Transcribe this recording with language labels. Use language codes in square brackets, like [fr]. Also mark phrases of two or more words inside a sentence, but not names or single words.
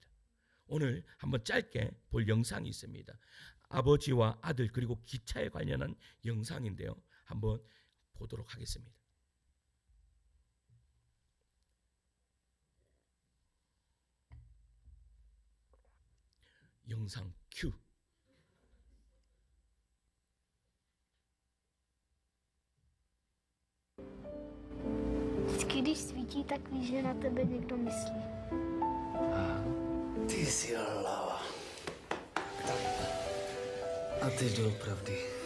[ko] 오늘 한번 짧게 볼 영상이 있습니다. 아버지와 아들 그리고 기차에 관련한 영상인데요. 한번 보도록 하겠습니다. 영상 큐. [cs] Vždycky, když svítí, tak víš, že na tebe někdo myslí. Ty jsi hlava. A ty doopravdy.